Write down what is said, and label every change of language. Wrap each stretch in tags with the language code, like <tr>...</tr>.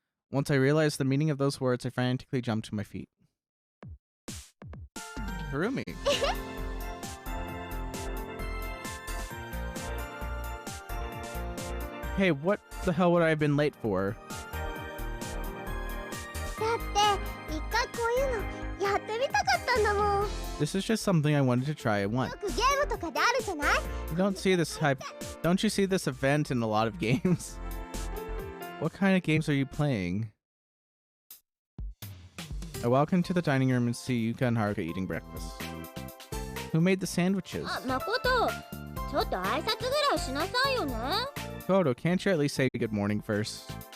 <en>Once I realized the meaning of those words, I frantically jumped to my feet. Harumi. Hey, what the hell would I have been late for?</en> <ja>だって一回こういうのやってみたかったんだもん。</ja> <en>This is just something I wanted to try once.</en> <ja>よくゲームとかであるじゃない？</ja> <en>Don't you see this event in a lot of games? What kind of games are you playing? I walk into the dining room and see Yuka and Haruka eating breakfast. Who made the sandwiches?</en> <ja>あ、誠、ちょっと挨拶ぐらいしなさいよね。</ja> <en>Kodo, can't you at least say good morning first?</en>